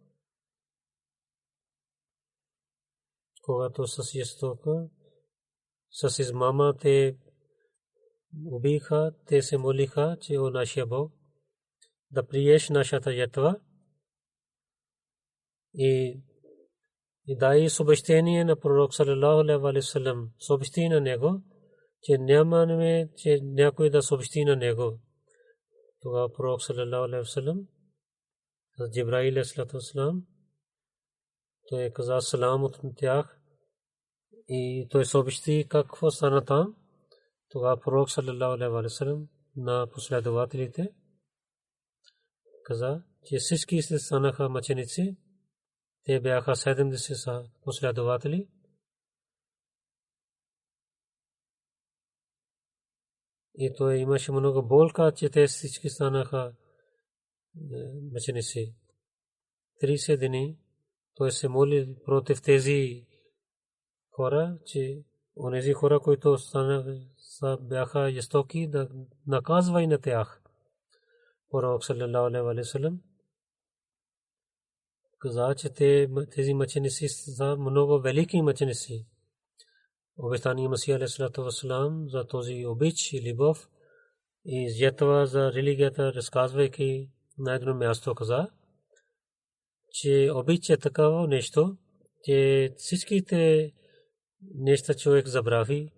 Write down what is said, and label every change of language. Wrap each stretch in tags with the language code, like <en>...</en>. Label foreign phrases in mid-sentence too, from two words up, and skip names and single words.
<bg>Когато с жестока, с измама те убиха, те се молиха, че о нашия Бог да приеш нашата жертва и дай съобщение на пророк</bg> <ar>صلى الله عليه وسلم,</ar> <bg>съобщи на него, че нямаме, че някой да съобщи на него. Тогава пророк</bg> <ar>صلى الله عليه وسلم</ar> <bg>с Джибраил</bg> <ar>عليه السلام,</ar> <bg>той каза салам от тях и той съобщи какво стана там. Тогава пророк</bg> <ar>صلى الله عليه وسلم</ar> <bg>на последователите каза, че всички се станаха мъченици. Те бяха 70 последователи. И той имаше много болка, че те всички станаха мъченици. 30 дни той се моли против тези хора, че онези хора, които бяха жестоки, да наказва и на тях. Пророк</bg> <ar>صلى الله عليه وسلم</ar> <bg>каза, че тези мъченици са много велики мъченици. Обещания Масия</bg> <ar>عليه الصلاة والسلام</ar> <bg>за този обич и любов и жертва за религията, разказвайки на едно място каза, че обич е такава нещо, че всичките неща човек забрави.</bg>